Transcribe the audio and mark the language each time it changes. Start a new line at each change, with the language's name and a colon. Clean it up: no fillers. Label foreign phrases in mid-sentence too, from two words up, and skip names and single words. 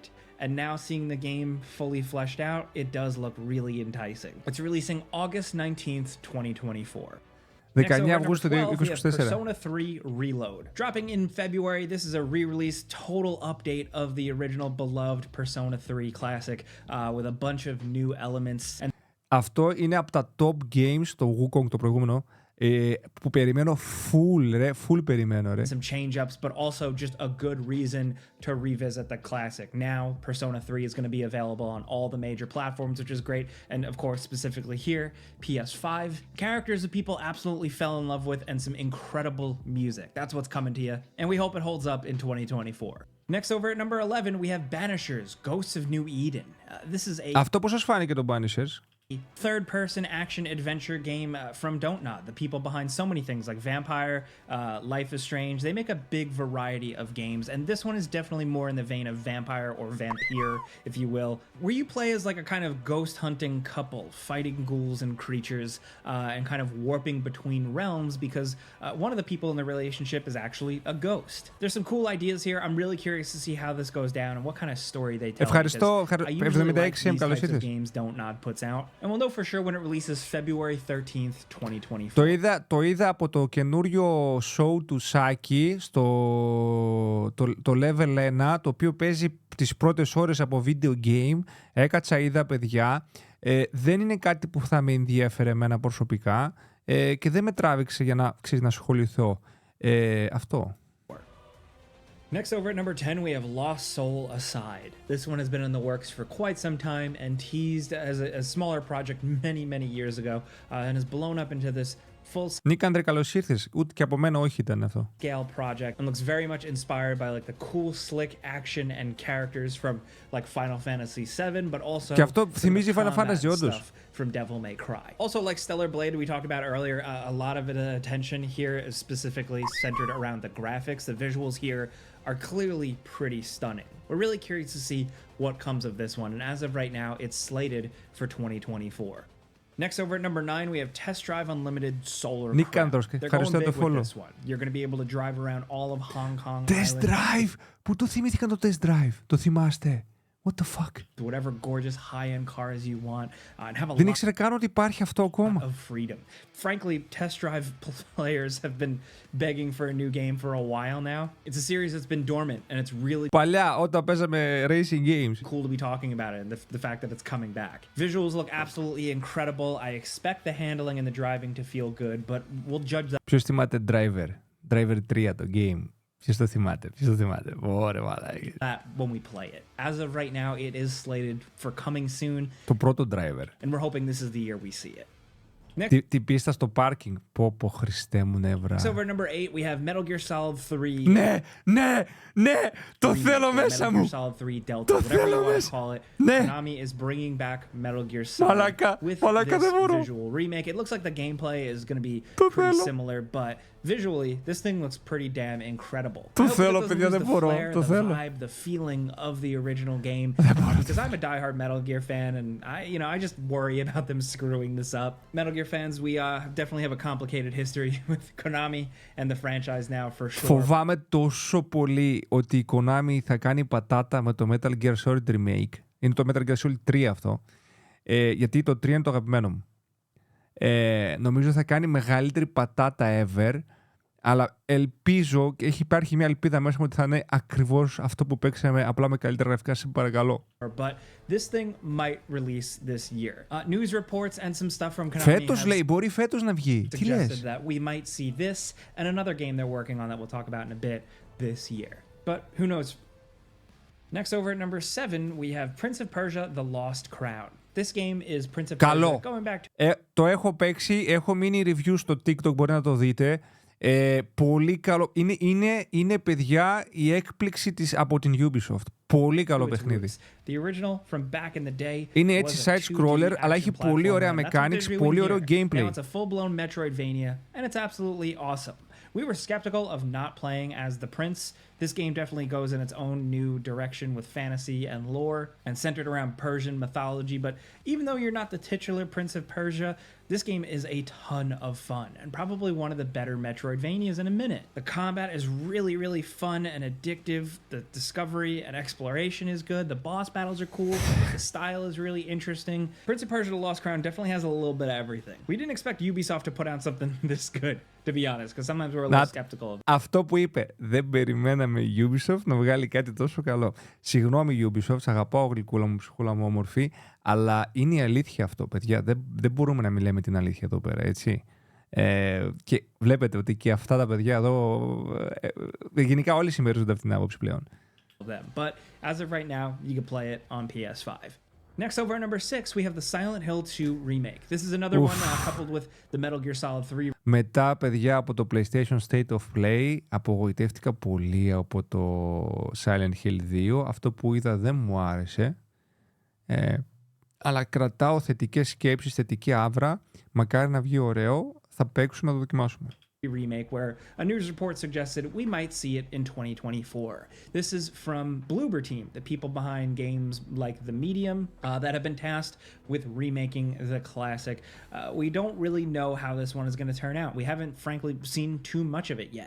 English: And now seeing the game fully fleshed out, it does look really enticing. It's releasing August 19th, 2024.
Greek: 19 Αυγούστου 2024.
English: Persona 3 Reload. Dropping in February, this is a re-release total update of the original beloved Persona 3 classic with a bunch of new elements. And
Greek: αυτό είναι από τα
English: top games,
Greek: το Wukong το προηγούμενο, που περιμένω full περιμένω ρε.
English: Some change-ups, but also just a good reason to revisit the classic. Now, Persona 3 is going to be available on all the major platforms, which is great. And of course, specifically here, PS5. Characters that people absolutely fell in love with and some incredible music. That's what's coming to you. And we hope it holds up in 2024. Next, over at number 11, we have Banishers, Ghosts of New Eden. This is a...
Greek: Αυτό πώς σας φάνηκε το Banishers?
English: Third-person action-adventure game from Dogma, the people behind so many things like Vampire, Life is Strange. They make a big variety of games, and this one is definitely more in the vein of Vampire or Vampire, if you will, where you play as like a kind of ghost-hunting couple, fighting ghouls and creatures, and kind of warping between realms because one of the people in the relationship is actually a ghost. There's some cool ideas here. I'm really curious to see how this goes down and what kind of story they tell.
Greek: Ευχαριστώ.
English: I usually like these types of games Dogma puts out. And we'll know for sure when it releases February 13th, 2024.
Greek: Το είδα από το καινούριο show του Σάκη στο το Level 1, το οποίο παίζει τις πρώτες ώρες από video game. Έκατσα, είδα παιδιά. Δεν είναι κάτι που θα με ενδιέφερε εμένα προσωπικά και δεν με τράβηξε για να ασχοληθώ. Αυτό.
English: Next, over at number 10, we have Lost Soul Aside. This one has been in the works for quite some time and teased as a smaller project many years ago and has blown up into this full
Greek: Νίκανδρε, καλώς ήρθες. Ούτε και από μένα όχι ήταν αυτό.
English: Scale project and looks very much inspired by like the cool, slick action and characters from like Final Fantasy VII, but also
Greek: και αυτό θυμίζει Final Fantasy όντως.
English: From Devil May Cry. Also, like Stellar Blade, we talked about earlier, a lot of attention here is specifically centered around the graphics. The visuals here are clearly pretty stunning. We're really curious to see what comes of this one, and as of right now, it's slated for 2024. Next, over at number 9, we have Test Drive Unlimited Solar Crown. They're going big with this one. You're going to be able to drive around all of Hong Kong Test Drive!
Greek: Πού το θυμήθηκαν το Test Drive? Το θυμάστε?
English: What the fuck? Whatever gorgeous high-end cars you want, and have a
Greek: Δεν ήξερα καν ότι υπάρχει αυτό ακόμα.
English: Of freedom. Frankly, Test Drive players have been begging for a new game for a while now. It's a series that's been dormant, and it's really
Greek: παλιά όταν παίζαμε
English: racing games. Cool to be talking about it, and the fact that it's coming back. Visuals look absolutely incredible. I expect the handling and the driving to feel good, but we'll judge that.
Greek: Ποιος θυμάται Driver? Driver 3 το game. Ποιος το θυμάται? Ωραία, μαλάκι.
English: When we play it. As of right now, it is slated for coming soon.
Greek: Το πρώτο Driver.
English: And we're hoping this is the year we see it.
Greek: Την πίστα στο πάρκινγκ. Πω Χριστέ μου νεύρα.
English: So over number 8, we have Metal Gear Solid 3.
Greek: Ναι, το θέλω μέσα μου.
English: Metal Gear Solid 3 Delta, whatever you want to call it. Konami is bringing back Metal Gear Solid with this visual remake. It looks like the gameplay is going to be pretty similar, but visually, this thing looks pretty damn incredible.
Greek: Το θέλω, παιδιά, δεν μπορώ. Το θέλω.
English: The feeling of the original game. Because I'm a diehard Metal Gear fan, and I just worry about them screwing this up. Metal Gear fans, we definitely have a complicated history with Konami and the franchise now for sure.
Greek: Φοβάμαι τόσο πολύ ότι η Konami θα κάνει πατάτα με το Metal Gear Solid Remake. Είναι το Metal Gear Solid 3 αυτό. Γιατί το 3 είναι το αγαπημένο μου. Νομίζω θα κάνει μεγαλύτερη πατάτα ever. Αλλά ελπίζω, και υπάρχει μια ελπίδα μέσα μου ότι θα είναι ακριβώς αυτό που παίξαμε, απλά με καλύτερα γραφικά. Σε παρακαλώ.
English: But this thing might release this year. News reports and some stuff from Konami.
Greek: Φέτος λέει, μπορεί φέτος να βγει. Τι λες?
English: That we might see this and another game they're working on that we'll talk about in a bit this year. But who knows? Next, over at number 7, we have Prince of Persia: The Lost Crown. This game is Prince of Persia going back to...
Greek: Το έχω παίξει, έχω
English: mini review
Greek: στο TikTok, μπορεί να το δείτε. Πολύ καλό. Είναι παιδιά η έκπληξη από την Ubisoft. Πολύ καλό παιχνίδι. Είναι έτσι
English: side scroller,
Greek: αλλά έχει πολύ ωραία mechanics, πολύ ωραίο gameplay.
English: Now it's a full-blown Metroidvania, and it's absolutely awesome. We were skeptical of not playing as the prince. This game definitely goes in its own new direction with fantasy and lore and centered around Persian mythology, but even though you're not the titular Prince of Persia, this game is a ton of fun and probably one of the better Metroidvanias in a minute. The combat is really, really fun and addictive. The discovery and exploration is good. The boss battles are cool. The style is really interesting. Prince of Persia: The Lost Crown definitely has a little bit of everything. We didn't expect Ubisoft to put out something this good, to be honest, because sometimes we're a little skeptical of it.
Greek: Αυτό που είπε, δεν περιμέναμε η Ubisoft να βγάλει κάτι τόσο καλό. Συγγνώμη Ubisoft, αγαπάω γλυκούλα μου, ψυχούλα μου όμορφη, αλλά είναι η αλήθεια αυτό, παιδιά. Δεν μπορούμε να μιλάμε την αλήθεια εδώ πέρα, έτσι. Και βλέπετε ότι και αυτά τα παιδιά εδώ, γενικά όλοι συμμερίζονται αυτήν την άποψη πλέον.
English: But as of right now, you can play it on PS5. Next, over at number 6, we have the Silent Hill 2 remake. This is another one coupled with the Metal Gear Solid 3.
Greek: Μετά, παιδιά, από το PlayStation State of Play, απογοητεύτηκα πολύ από το Silent Hill 2. Αυτό που είδα δεν μου άρεσε. Αλλά κρατάω θετικές σκέψεις, θετική άβρα. Μακάρι να βγει ωραίο. Θα παίξουμε να το δοκιμάσουμε.
English: Remake, where a news report suggested we might see it in 2024. This is from Bloober Team, the people behind games like The Medium that have been tasked with remaking the classic. We don't really know how this one is going to turn out. We haven't, frankly, seen too much of it yet.